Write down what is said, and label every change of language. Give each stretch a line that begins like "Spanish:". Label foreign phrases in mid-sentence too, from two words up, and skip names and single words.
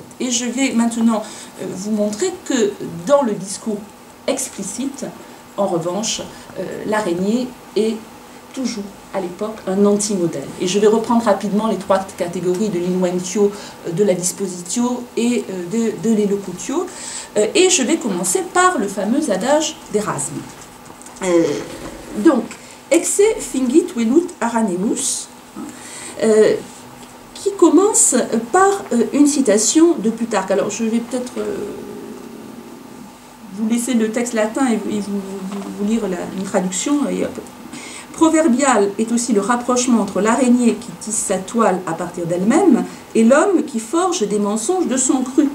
French: Et je vais maintenant vous montrer que dans le discours explicite, en revanche, l'araignée est toujours à l'époque un anti-modèle. Et je vais reprendre rapidement les trois catégories de l'inventio, de la dispositio et de l'élocutio. Et je vais commencer par le fameux adage d'Erasme. Donc,
Latin: exe fingit velut aranemus,
French: qui commence par une citation de Plutarque. Alors, je vais peut-être vous laisser le texte latin et vous lire une traduction. Proverbial est aussi le rapprochement entre l'araignée qui tisse sa toile à partir d'elle-même et l'homme qui forge des mensonges de son cru.